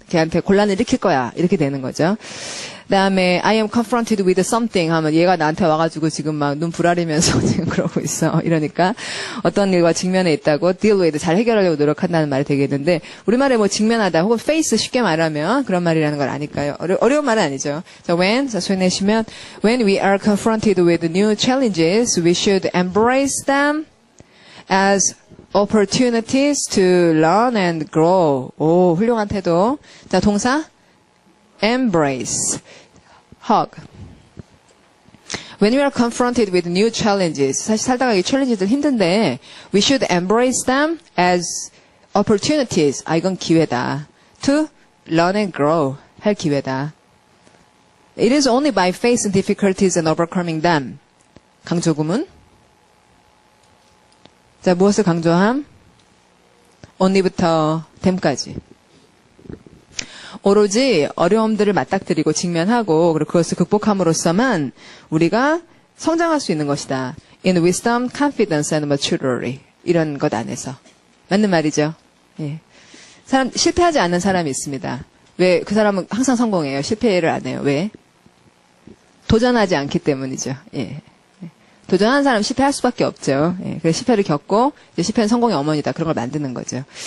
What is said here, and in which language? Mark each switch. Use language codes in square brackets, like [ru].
[ko] 걔한테 곤란을 일으킬 거야. 이렇게 되는 거죠. 그다음에 [en] I am confronted with something [ko] 하면 얘가 나한테 와가지고 지금 막 눈 부라리면서 지금 그러고 있어. 이러니까 어떤 일과 직면해 있다고 deal with 잘 해결하려고 노력한다는 말이 되겠는데 우리말에 뭐 직면하다 혹은 face 쉽게 말하면 그런 말이라는 걸 아니까요. 어려운 말은 아니죠. 자, 자, 소리 내시면 [en] when we are confronted with new challenges, we should embrace them as opportunities to learn and grow. [ko] 오, 훌륭한 태도. 자, 동사 embrace, hug. [en] When we are confronted with new challenges, [ko] 사실 살다가 이 챌린지들 힘든데, [en] we should embrace them as opportunities. [ko] 아, 이건 기회다. [en] To learn and grow. [ko] 할 기회다. [en] It is only by facing difficulties and overcoming them. [ko] 강조구문. 자, 무엇을 강조함? only부터 them까지. 오로지 어려움들을 맞닥뜨리고 직면하고 그리고 그것을 극복함으로써만 우리가 성장할 수 있는 것이다. [en] In wisdom, confidence and maturity. [ko] 이런 것 안에서. 맞는 말이죠. 예. 실패하지 않는 사람이 있습니다. 왜? 그 사람은 항상 성공해요. 실패를 안 해요. 왜? 도전하지 않기 때문이죠. 예. 도전하는 사람 실패할 수밖에 없죠. 예. 그래서 실패를 겪고 이제 실패는 성공의 어머니다. 그런 걸 만드는 거죠.